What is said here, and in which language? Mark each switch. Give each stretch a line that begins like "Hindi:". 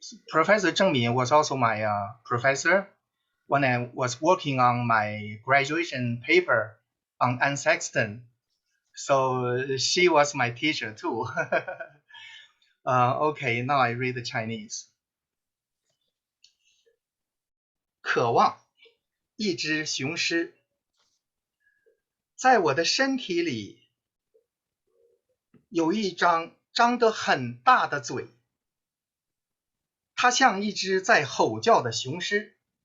English: ，Professor 郑敏 was also my professor when I was working on my graduation paper on Anne Sexton, so she was my teacher too. Okay, now I read the Chinese.
Chinese: 渴望一只雄狮，在我的身体里有一张张得很大的嘴，它像一只在吼叫的雄狮。